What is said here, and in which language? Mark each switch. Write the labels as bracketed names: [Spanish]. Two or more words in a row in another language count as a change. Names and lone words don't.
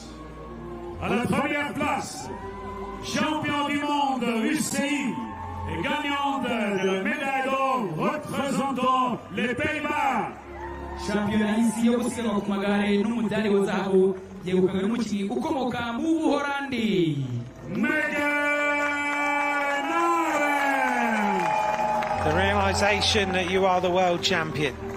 [French] À la première place, champion du monde UCI et gagnante de la médaille d'or représentant les Pays-Bas. [Kinyarwanda] shampiyona y'isi yo gusiganwa ku magare n'umudari wa zahabu byegukanywe n'umukinnyi ukomoka mu Buholandi [English] The realization that you are the world champion.